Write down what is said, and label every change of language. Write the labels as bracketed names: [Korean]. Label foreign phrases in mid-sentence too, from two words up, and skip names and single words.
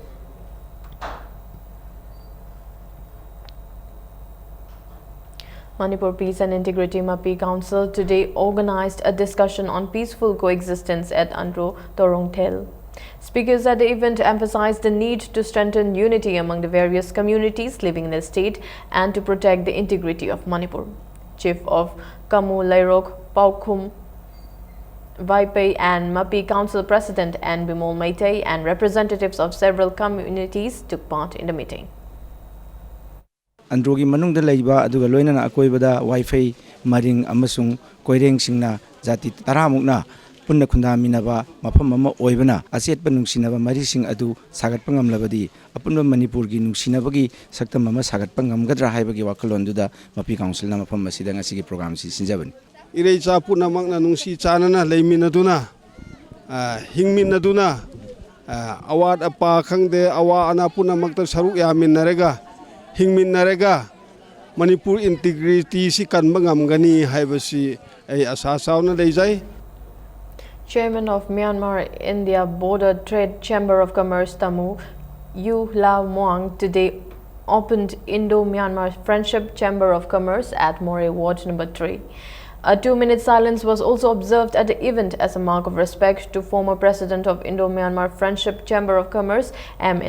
[English] Manipur Peace and Integrity MAPI Council today organized a discussion on peaceful coexistence at Andro Torongthel. Speakers at the event emphasized the need to strengthen unity among the various communities living in the state and to protect the integrity of Manipur. Chief of Kamu Lairok Paukhum Vaipai and MAPI Council President N. Bimol Maitai and representatives of several communities took part in the meeting. [Manipuri] Androgi manungda leiba aduga loinana akoibada wifi maring amasung koireng singna jati taramukna punna khunda minaba mafam ama oibana asetpa nungsinaba marising adu sagatpa ngamlabadi apunba manipur gi nungsinabagi saktam ama sagatpa ngamgadra haibagi wakalonduda MAPI council na mafam masida ngasigi program si sinjabani irei cha puna makna nungsi chanana leiminaduna hingminaduna awat apa khangde awa ana puna makta saruk yaminarega hingminarega Manipur integrity si kanba ngamgani haibasi ai asa sauna leijai. [English] Chairman of Myanmar India Border Trade Chamber of Commerce Tamu Yu Lau Muang today opened Indo-Myanmar Friendship Chamber of Commerce at Moreh Ward number 3. A 2-minute silence was also observed at the event as a mark of respect to former president of Indo-Myanmar Friendship Chamber of Commerce M.